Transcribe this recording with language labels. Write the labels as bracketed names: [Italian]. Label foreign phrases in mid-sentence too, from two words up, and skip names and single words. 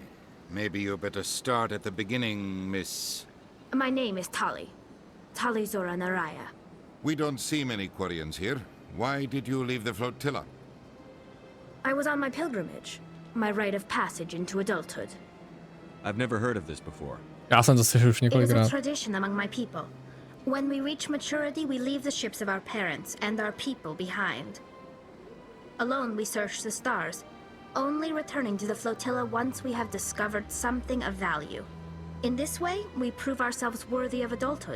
[English] Maybe you better start at the beginning, Miss... My name is Tali. Tali Zora Naraya. We don't see many Quarians here. Why did you leave the flotilla? I was on my pilgrimage. My rite of passage into adulthood. I've never heard of this before. [Czech] Já jsem to slyšel už [English] It is a [Czech] několikrát. [English] tradition among my people. When we reach maturity, we leave the ships of our parents and our people behind. Alone, we search the stars, only returning to the flotilla once we have discovered something of value. In this way, we prove ourselves worthy of adulthood.